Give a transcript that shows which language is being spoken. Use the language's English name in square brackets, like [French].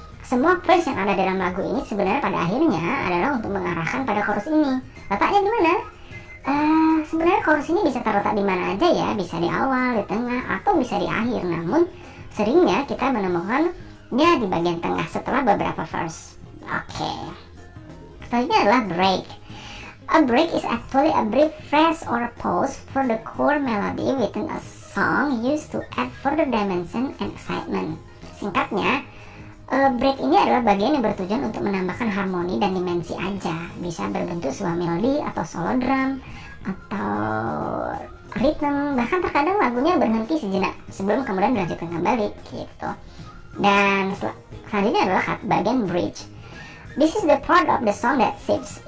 [Indonesian] Semua verse yang ada dalam lagu ini sebenarnya pada akhirnya adalah untuk mengarahkan pada chorus ini. Letaknya di mana? Sebenarnya chorus ini bisa terletak di mana aja ya, bisa di awal, di tengah, atau bisa di akhir. Namun seringnya kita menemukannya di bagian tengah setelah beberapa verse. Oke. Selanjutnya adalah break. [English] A break is actually a brief phrase or pause for the core melody within a song used to add further dimension and excitement. [Indonesian] Singkatnya, break ini adalah bagian yang bertujuan untuk menambahkan harmoni dan dimensi aja. Bisa berbentuk sebuah melodi atau solo drum atau ritme, bahkan terkadang lagunya berhenti sejenak sebelum kemudian dilanjutkan kembali gitu. Dan selanjutnya adalah bagian bridge. [English] This is the part of the song that shifts.